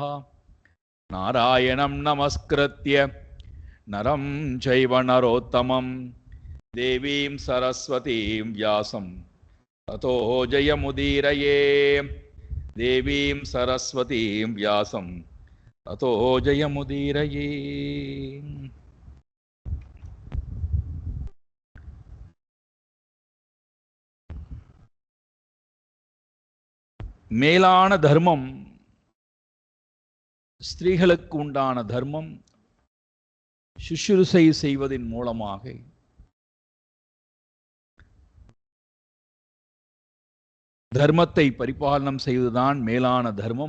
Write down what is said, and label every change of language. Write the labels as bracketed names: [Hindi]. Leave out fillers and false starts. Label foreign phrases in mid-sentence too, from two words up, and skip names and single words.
[Sanskrit] नारायणं नमस्कृत्य नरं चैव नरोत्तमं देवीं सरस्वतीं व्यासं ततो जयमुदीरये. देवीं सरस्वतीं व्यासं ततो जयमुदीरये. [Tamil] மேலான தர்மம், ஸ்திரீகளுக்கு உண்டான தர்மம் சுஷ்ரூஷை செய்வதின் மூலமாக தர்மத்தை பரிபாலனம் செய்வதுதான் மேலான தர்மம்.